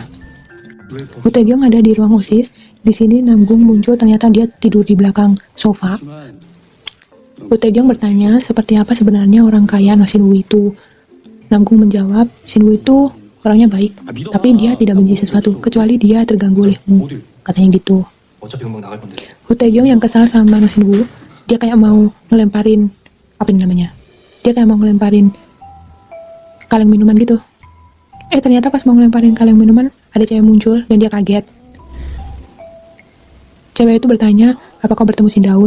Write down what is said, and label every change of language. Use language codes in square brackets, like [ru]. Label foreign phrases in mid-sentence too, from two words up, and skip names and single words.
[id] Woo Tae-kyung ada di ruang OSIS. Di sini Namgung muncul, ternyata dia tidur di belakang sofa. Woo Tae-kyung bertanya seperti apa sebenarnya orang kaya No Shin-woo itu. Namgung menjawab, Shin-woo itu orangnya baik, tapi dia tidak benci sesuatu kecuali dia terganggu olehmu, katanya gitu. [ko] 어차피 금방 나갈 건데. [id] Woo Tae-kyung yang kesal sama No Shin-woo, dia kayak mau ngelemparin apa ini namanya? Dia kayak mau ngelemparin kaleng minuman gitu. Ternyata pas mau ngelemparin kaleng minuman, ada cewek muncul dan dia kaget. Cewek itu bertanya, "Apa kau bertemu Shin Daun?"